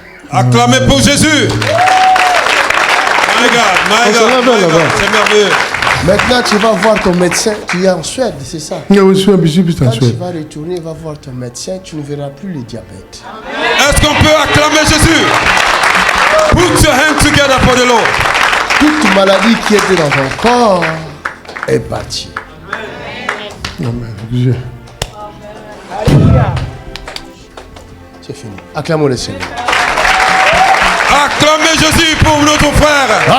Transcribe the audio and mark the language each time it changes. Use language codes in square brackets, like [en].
[fr] Acclamez pour Jésus. [en] My God, [fr] c'est merveilleux. Maintenant, tu vas voir ton médecin. Tu es en Suède, c'est ça? Oui, je suis en Quand tu Suède. vas retourner, va voir ton médecin, tu ne verras plus le diabète. Est-ce qu'on peut acclamer Jésus? [en] Put your hands together for the Lord. [fr] Toute maladie qui était dans ton corps est partie. Amen. C'est fini. Acclamons le Seigneur. Acclamez Jésus pour notre frère.